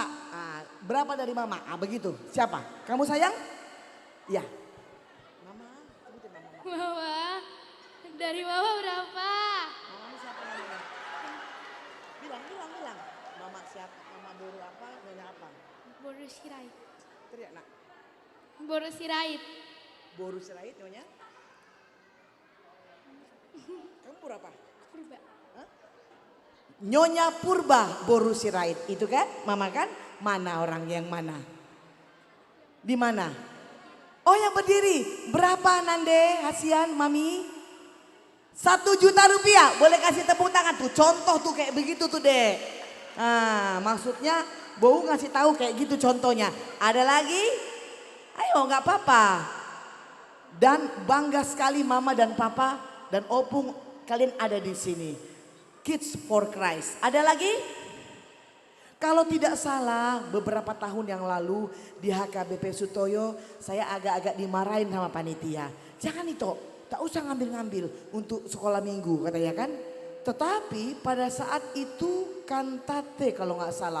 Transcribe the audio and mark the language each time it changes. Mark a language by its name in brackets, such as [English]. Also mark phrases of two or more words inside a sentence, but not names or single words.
[Indonesian] Berapa dari mama? Begitu. Siapa? Kamu sayang? Ya. Mama, sebutin mama. Mama, dari mama berapa? Mama siapa namanya? Bilang. Mama siapa? Mama Boru apa? Nyonya apa? Boru Sirait. Teriak nak. Boru Sirait. Boru Sirait nyonya? Kamu berapa? Purba. Nyonya Purba Boru Sirait. Itu kan? Mama kan? Mana orang yang mana? Di mana? Oh yang berdiri. Berapa Nande, Hasian, Mami? 1 juta rupiah. Boleh kasih tepuk tangan tuh. Contoh tuh kayak begitu tuh deh. Maksudnya Bowu ngasih tahu kayak gitu contohnya. Ada lagi? Ayo nggak apa-apa. Dan bangga sekali Mama dan Papa dan Opung kalian ada di sini. Kids for Christ. Ada lagi? Kalau tidak salah beberapa tahun yang lalu di HKBP Sutoyo saya agak-agak dimarahin sama panitia. Jangan itu tak usah ngambil-ngambil untuk sekolah minggu katanya kan. Tetapi pada saat itu kantate kalau nggak salah.